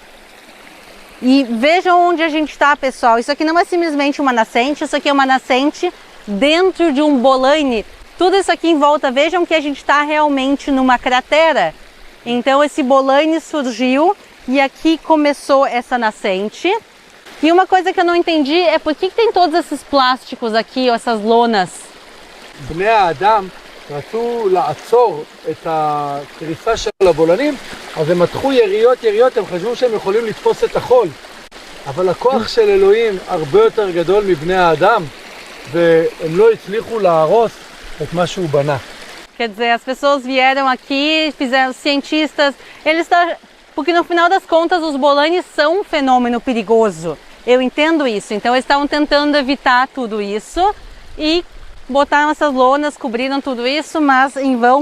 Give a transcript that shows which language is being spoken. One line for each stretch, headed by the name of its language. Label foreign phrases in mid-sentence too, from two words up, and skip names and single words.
Portuguese: E vejam onde a gente está, pessoal. Isso aqui não é simplesmente uma nascente, isso aqui é uma nascente dentro de um bolaine. Tudo isso aqui em volta, vejam que a gente está realmente numa cratera. Então esse bolaine surgiu e aqui começou essa nascente. E uma coisa que eu não entendi é por que tem todos esses plásticos aqui, ou essas lonas.
Hebrew: בני האדם רצו לעצור את הקריסה של הבולענים, אז הם מתחו יריות, הם חשבו שהם יכולים לתפוס את החול. אבל הכוח של אלוהים הרבה יותר גדול מבני האדם, והם לא הצליחו להרוס את מה שהוא בנה.
Portuguese: Quer dizer, as pessoas vieram aqui, fizeram cientistas, porque no final das contas os bolaines são um fenômeno perigoso. Eu entendo isso, então eles estavam tentando evitar tudo isso e botaram essas lonas, cobriram tudo isso, mas em vão.